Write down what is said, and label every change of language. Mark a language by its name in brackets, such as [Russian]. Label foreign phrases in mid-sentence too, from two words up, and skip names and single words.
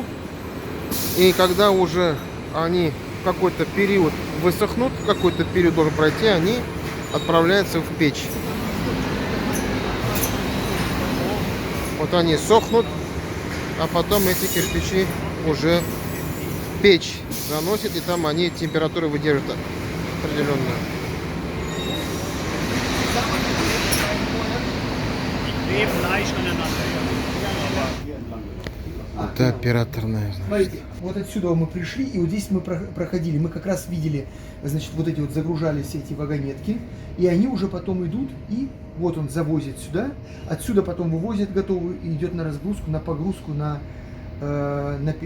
[Russian] И когда уже они какой-то период высохнут, какой-то период должен пройти, они отправляются в печь. Вот они сохнут, а потом эти кирпичи уже в печь заносят, и там они температуру выдержат определенную. Leben leicht aneinander. Это операторная. Смотрите, вот отсюда мы пришли, и вот здесь мы проходили. Мы как раз видели, значит, вот эти вот загружались эти вагонетки, и они уже потом идут, и вот он завозит сюда. Отсюда потом вывозят готовую, и идет на разгрузку, на погрузку, в печь.